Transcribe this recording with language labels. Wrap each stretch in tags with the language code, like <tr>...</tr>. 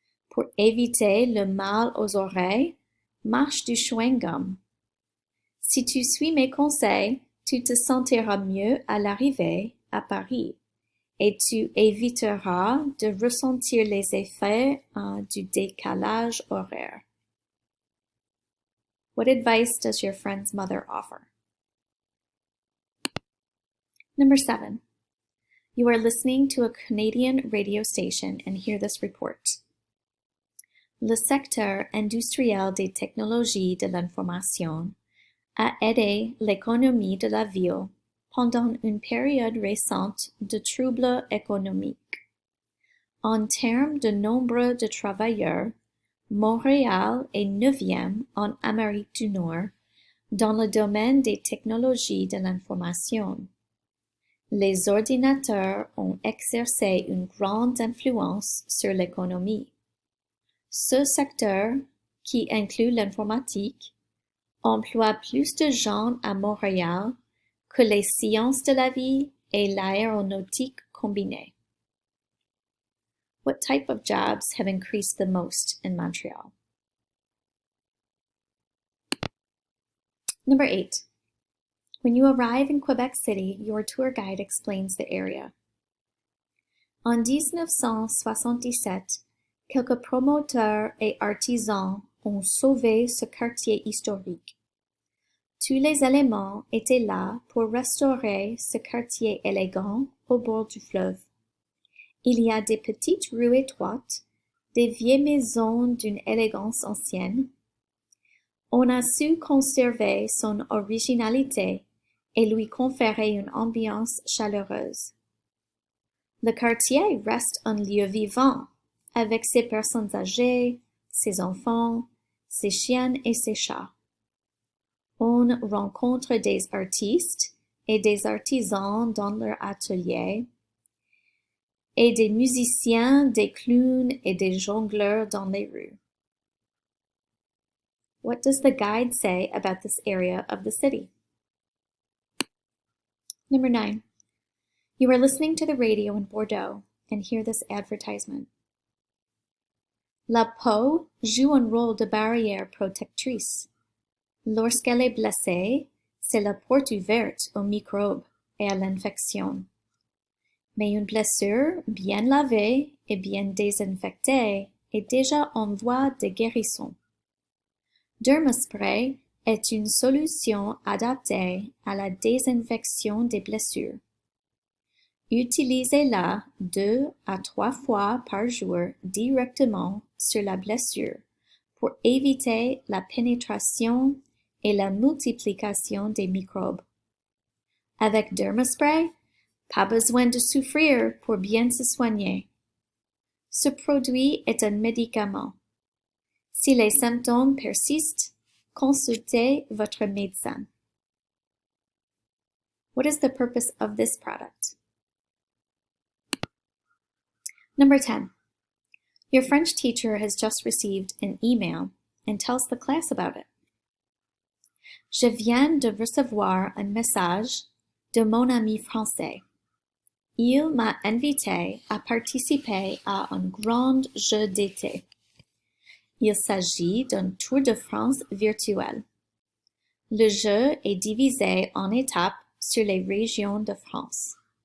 <fr>Pour éviter le mal aux oreilles, mâche du chewing-gum. Si tu suis mes conseils, tu te sentiras mieux à l'arrivée à Paris et tu éviteras de ressentir les effets du décalage horaire.</fr> <en>What advice does your friend's mother offer? Number 7. You are listening to a Canadian radio station and hear this report.</en> <fr>Le secteur industriel des technologies de l'information a aidé l'économie de la ville pendant une période récente de troubles économiques. En termes de nombre de travailleurs, Montréal est 9e en Amérique du Nord dans le domaine des technologies de l'information. Les ordinateurs ont exercé une grande influence sur l'économie. Ce secteur, qui inclut l'informatique, emploie plus de gens à Montréal que les sciences de la vie et l'aéronautique combinées.</fr> <en>What type of jobs have increased the most in Montreal? Number 8. When you arrive in Quebec City, your tour guide explains the area.</en> <fr>En 1977, quelques promoteurs et artisans ont sauvé ce quartier historique. Tous les éléments étaient là pour restaurer ce quartier élégant au bord du fleuve. Il y a des petites rues étroites, des vieilles maisons d'une élégance ancienne. On a su conserver son originalité et lui conférer une ambiance chaleureuse. Le quartier reste un lieu vivant, avec ses personnes âgées, ses enfants, ses chiens et ses chats. On rencontre des artistes et des artisans dans leur atelier, et des musiciens, des clowns et des jongleurs dans les rues.</fr> <en>What does the guide say about this area of the city? Number 9. You are listening to the radio in Bordeaux and hear this advertisement.</en> <fr>La peau joue un rôle de barrière protectrice. Lorsqu'elle est blessée, c'est la porte ouverte aux microbes et à l'infection. Mais une blessure bien lavée et bien désinfectée est déjà en voie de guérison. Dermaspray est une solution adaptée à la désinfection des blessures. Utilisez-la 2 à 3 fois par jour directement sur la blessure pour éviter la pénétration et la multiplication des microbes. Avec Dermaspray, pas besoin de souffrir pour bien se soigner. Ce produit est un médicament. Si les symptômes persistent, consultez votre médecin.</fr> <en>What is the purpose of this product? Number 10. Your French teacher has just received an email and tells the class about it.</en> <fr>Je viens de recevoir un message de mon ami français. Il m'a invité à participer à un grand jeu d'été. Il s'agit d'un Tour de France virtuel. Le jeu est divisé en étapes sur les régions de France.</fr>